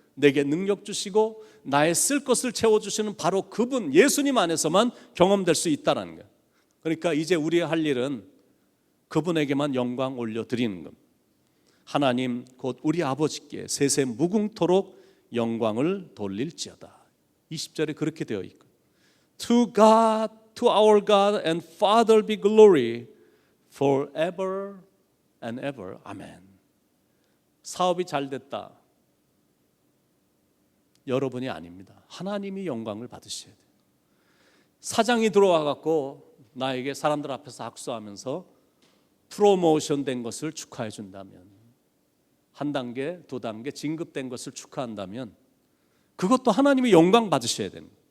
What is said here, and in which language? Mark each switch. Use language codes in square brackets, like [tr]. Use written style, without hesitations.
[ko] 내게 능력 주시고 나의 쓸 것을 채워주시는 바로 그분, 예수님 안에서만 경험될 수 있다는 거예요. 그러니까 이제 우리의 할 일은 그분에게만 영광 올려드리는 겁니다. 하나님 곧 우리 아버지께 세세 무궁토록 영광을 돌릴지어다. 20절에 그렇게 되어 있고, [en] To God, to our God and Father be glory forever and ever. [ko] 아멘. 사업이 잘 됐다, 여러분이 아닙니다. 하나님이 영광을 받으셔야 돼요. 사장이 들어와 갖고 나에게 사람들 앞에서 악수하면서 프로모션 된 것을 축하해 준다면, 한 단계, 두 단계 진급된 것을 축하한다면 그것도 하나님이 영광 받으셔야 됩니다.